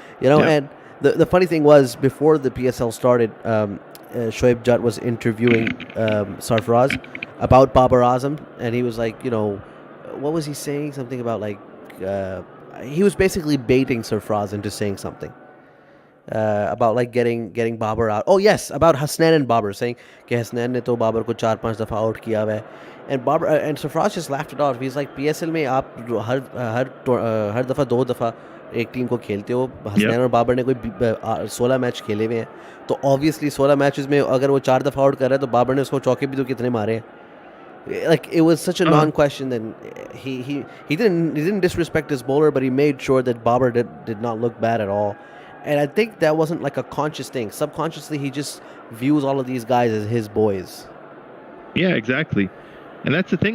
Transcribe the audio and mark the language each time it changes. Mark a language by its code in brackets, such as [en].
[en] And the funny thing was, before the PSL started, Shoaib Jutt was interviewing Sarfraz about Babar Azam, and he was like, what was he saying? Something about like he was basically baiting Sarfraz into saying something about like getting Babar out. Oh yes, about Hasnain and Babar, saying [hi] कि Hasnain ने तो Babar को 4-5 दफा out किया हुआ है. [en] And Babar and Sarfraz just laughed it off. He's like, [hi] PSL में आप हर दफा 2 दफा एक टीम को खेलते हो. हसनैन और बाबर ने कोई 16 मैच खेले हुए हैं, तो ऑब्वियसली 16 मैचेस में अगर वो 4 दफा आउट कर रहा है तो बाबर ने उसको चौके भी तो कितने मारे हैं. [en] Like, it was such a non-question that he didn't disrespect his bowler, but he made sure that Babar did not look bad at all. And I think that wasn't like a conscious thing. Subconsciously, he just views all of these guys as his boys. Yeah, exactly. And that's the thing.